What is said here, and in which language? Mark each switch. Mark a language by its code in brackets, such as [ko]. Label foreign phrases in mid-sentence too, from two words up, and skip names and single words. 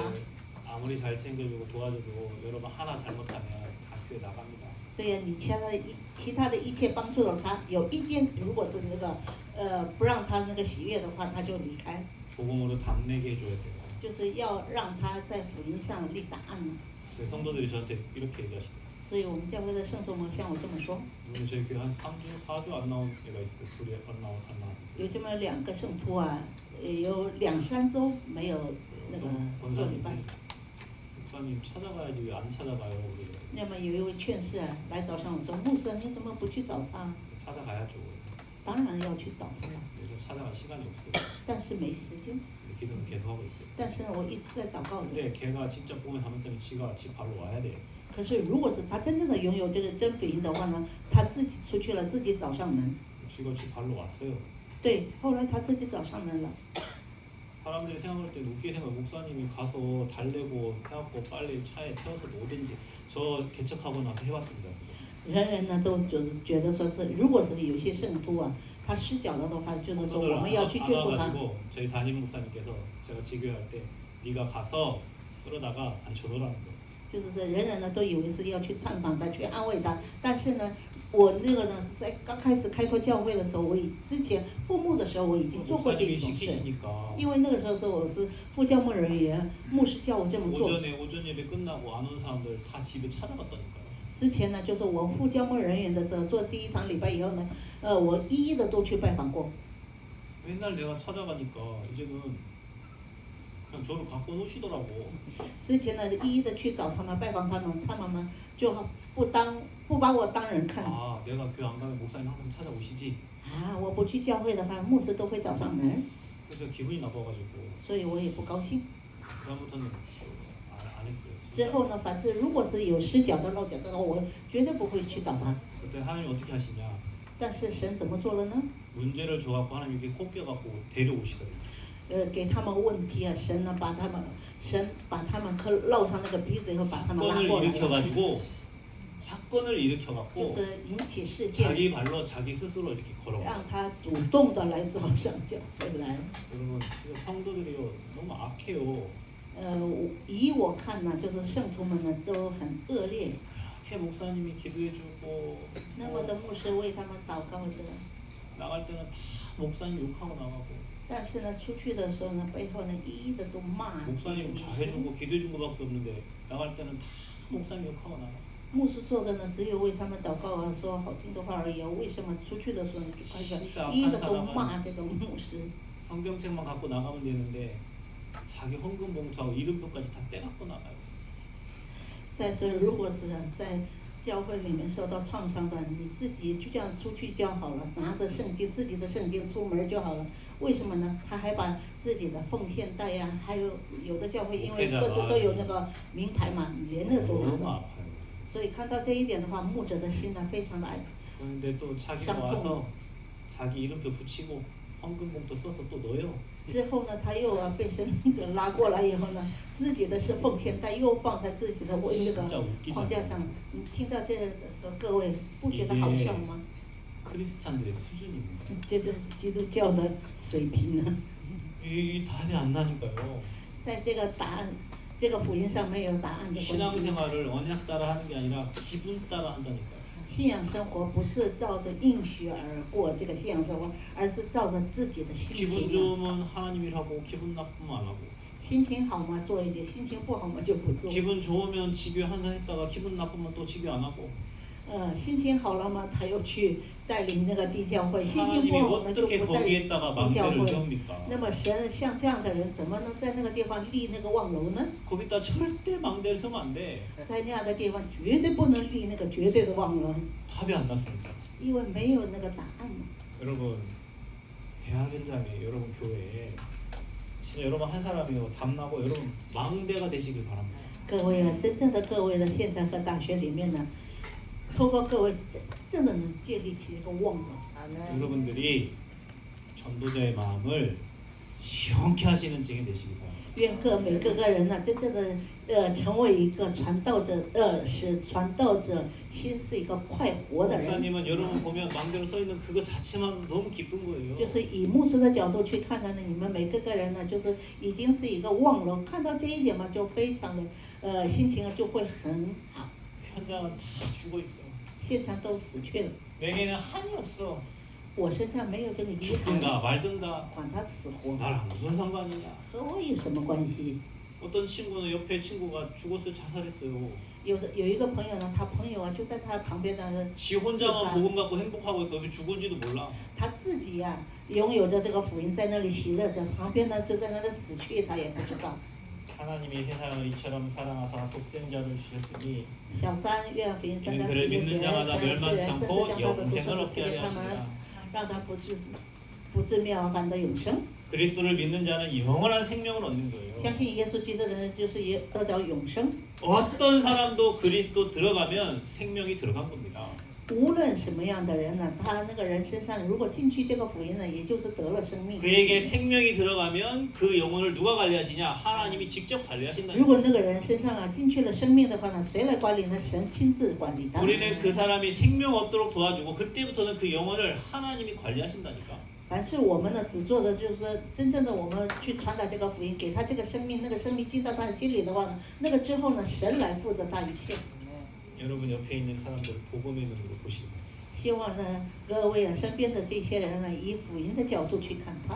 [ko] 사람들 아무리 잘 챙겨주고 도와줘도 여러분 하나 잘못하면 다 교회 나갑니다. [zh] 对呀，你其他的一切帮助了他，有一点如果是那个不让他那个喜悦的话，他就离开。 [ko] 복음으로 답내게 해줘야 돼요. [zh] 就是要让他在福音上立答案。 [ko] 그래서 성도들이 저한테 이렇게 얘기하시더라고요. [zh] 所以我们教会的圣徒们像我这么说， [ko] 오늘 저희 교회 한 3주, 4주 안 나온 애가 있어요. 둘이 안 나왔어요. [zh] 有这么2个圣徒啊，有2-3周没有那个做礼拜。 [ko] 목사님 찾아가야지 왜 안 찾아가요? 그래요. [zh] 那么有一位劝士啊来找上我说，牧师你怎么不去找他？ [ko] 찾아가야죠. [zh] 当然要去找他了， [ko] 그래서 찾아갈 시간이 없어요. [zh] 但是没时间。 [ko] 기도는 계속 하고 있어요. [zh] 但是呢，我一直在祷告着。 [ko] 근데 걔가 진짜 복음을 잘못하면 지가 집 발로 와야 돼요. [zh] 可是如果是他真正的拥有这个真福音的话呢，他自己出去了，自己找上门。 [ko] 지가 집 발로 왔어요. [zh] 对，后来他自己找上门了。 [ko] 사람들이 생각할 때 웃게 생각 목사님이 가서 달래고 해갖고 빨리 차에 태워서 오든지 저 개척하고 나서 해봤습니다. [zh] 人呢都觉得说是，如果是有些圣徒啊，他失脚了的话，就是说我们要去眷顾他。 [ko] 안아가지고 저희 담임 목사님께서 제가 지교할 때 네가 가서 끌어다가 앉혀놓으라는 거예요. [zh] 就是说人呢都以为是要去探访他，去安慰他，但是呢，我那个呢是在刚开始开拓教会的时候，之前副牧的时候我已经做过这 [ko] 목사님이 [zh] 种事， [ko] 시키시니까 [zh] 因为那个时候是我是副教牧人员，牧师叫我这么做。 [ko] 오전 예배 끝나고 안 온 사람들 다 집에 찾아갔다니까요. [zh] 之前呢，就是我副教牧人员的时候，做第1堂礼拜以后呢，我一一的都去拜访过。 [ko] 맨날 내가 찾아가니까 이제는 그냥 저를 갖고 노시더라고. [zh] 之前呢，一一的去找他们拜访他们，他们就不把我当人看。 [ko] 아 내가 교회 안 가면 목사님 항상 찾아오시지. [zh] 啊，我不去教会的话，牧师都会找上门， [ko] 그래서 기분이 나빠가지고 [zh] 所以我也不高兴。 [ko] 그다음부터는 안 했어요. [zh] 之后呢，凡是如果是有失脚的落脚的话，我绝对不会去找他。 [ko] 그때 하나님 어떻게 하시냐? [zh] 但是神怎么做了呢？ [ko] 문제를 줘갖고 하나님 이렇게 꼽겨갖고 데려오시더래요. [zh] 给他们问题啊，神把他们露上那个鼻子以后，把他们拉 [ko] 사건을 [zh] 过来了， [ko] 일으켜가지고 사건을 일으켜갖고 [zh] 就是引起事件， [ko] 자기 발로 자기 스스로 이렇게 걸어와. [zh] 让他主动的来找上教会来。 [ko] 여러분 성도들이요 너무 악해요. [zh] 以我看呢，就是圣徒们呢都很恶劣。 [ko] 이렇게 목사님이 기도해주고 [zh] 那么的牧师为他们祷告着， [ko] 나갈 때는 다 목사님 욕하고 나가고 [zh] 但是呢，出去的时候呢，背后呢一一的都骂。 [ko] 목사님 잘해주고 기도해준 거밖에 없는데 나갈 때는 다 목사님 욕하고 나가. [zh] 牧师做的呢，只有为他们祷告啊，说好听的话而已。为什么出去的时候就开始一一的都骂这个牧师？ [ko] 성경책만 갖고 나가면 되는데 자기 헌금 봉투하고 이름표까지 다 떼갖고 나가요. [zh] 再说，如果是在教会里面受到创伤的，你自己就这样出去就好了，拿着圣经自己的圣经出门就好了。为什么呢？他还把自己的奉献袋呀、还有的教会因为各自都有那个名牌嘛，连那个都拿 [ko] 너무 [zh] 走。 [ko] 아파요. [zh] 所以看到这一点的话，牧者的心呢非常的 [ko] 그런데 또 자기가 [zh] 伤痛。 [ko] 와서 자기 이름표 붙이고 헌금봉투 써서 또 넣어요. [zh] 之后呢，他又被神拉过来以后呢，自己的是奉献袋又放在自己的那个框架上。你听到这个的时候，各位不觉得好笑吗？ [ko] 크리스찬들의 수준입니다. [zh] 这就是基督教的水平呢。 [ko] 이 답이 안 나니까요. [zh] 在这个答案，这个福音上没有答案的关系。 [ko] 신앙생활을 언약 따라 하는 게 아니라 기분 따라 한다니까요. [zh] 信仰生活不是照着应许而过这个信仰生活，而是照着自己的心 [ko] 기분 [zh] 情。 [ko] 좋으면 하나님 일하고 기분 나쁘면 안 하고. [zh] 心情好嘛做一点，心情不好嘛就不做。 [ko] 기분 좋으면 집에 한잔 했다가 기분 나쁘면 또 집에 안 하고. [zh] 心情好了嘛，他又去带领那个地教会；心情 [ko] 하나님이 [zh] 不好呢，就 [ko] 어떻게 [zh] 不带领 [ko] 거기에다가 [zh] 地教 [ko] 망대를 [zh] 会。 [ko] 세웁니까? [zh] 那么神像这样的人，怎么能在那个地方立那个望楼呢？ [ko] 거기다 절대 망대를 세우면 안 돼. [zh] 在那样的地方绝对不能立那个绝对的望楼， [ko] 답이 안 났습니다. [zh] 因为没有那个答案嘛。 [ko] 여러분 대학 현장에 여러분 교회에 진짜 여러분 한 사람이요 답나고 여러분 망대가 되시길 바랍니다. [zh] 各位啊，真正的各位的现在和大学里面呢，透过各位真的能建立起一个望楼。 [ko] 여러분들이 전도자의 마음을 시원케 하시는 증인 되시길 바랍니다. [zh] 愿每个人呢，真正的成为一个传道者，使传道者心是一个快活的人。 [ko] 목사님은 여러분 보면 망대로 서 있는 그거 자체만 너무 기쁜 거예요. [zh] 就是以牧师的角度去看呢，你们每个人呢，就是已经是一个望楼，看到这一点嘛，就非常的心情就会很好。 [ko] 현장은 다 죽어 있어요. [zh] 现场都死去了， [ko] 내게는 한이 없어. [zh] 我身上没有这个遗憾， [ko] 죽든가 말든가 [zh] 管他死活， [ko] 나랑 무슨 상관이냐. [zh] 和我有什么关系？ [ko] 어떤 친구는 옆에 친구가 죽었어요. 자살했어요. [zh] 有一个朋友呢，他朋友啊就在他旁边呢， [ko] 지 혼자만 복음 갖고 행복하고 있고 왜 죽을지도 몰라. [zh] 他自己呀、拥有着这个福音，在那里喜乐着，旁边呢就在那里死去，他也不知道。 [ko] 하나님이 세상을 이처럼 사랑하사 독생자를 주셨으니 [zh] 小三愿福音三 [ko] 이는 [zh] 章 [ko] 그를 [zh] 16 [ko] 믿는 [zh] 节， [ko] 자마다 [zh] 三世人 [ko] 멸망치 [zh] 甚至 [ko] 않고 [zh] 将他的独生 [ko] 영생을 [zh] 子 [ko] 얻게 [zh] 赐给 [ko] 하려 [zh] 他们， [ko] 하시니라. [zh] 让他不至灭亡，反得永生。 [ko] 그리스도를 믿는 자는 영원한 생명을 얻는 거예요. [zh] 相信耶稣基督的人就是也得着永生。 [ko] 어떤 사람도 그리스도 들어가면 생명이 들어간 겁니다. [zh] 无论什么样的人呢，他那个人身上如果进去这个福音呢，也就是得了生命。 [ko] 그에게 생명이 들어가면 그 영혼을 누가 관리하시냐? 하나님이 직접 관리하신다. [zh] 如果那个人身上啊进去了生命的话呢，谁来管理呢？神亲自管理他。 [ko] 우리는 그 사람이 생명 얻도록 도와주고 그때부터는 그 영혼을 하나님이 관리하신다니까. [zh] 凡是我们呢，只做的就是说，真正的我们去传达这个福音，给他这个生命，那个生命进到他的心里的话呢，那个之后呢，神来负责他一切。 [ko] 여러분 옆에 있는 사람들 복음의 눈으로 보시고 [zh] 希望呢，各位啊，身边的这些人呢，以福音的角度去看他，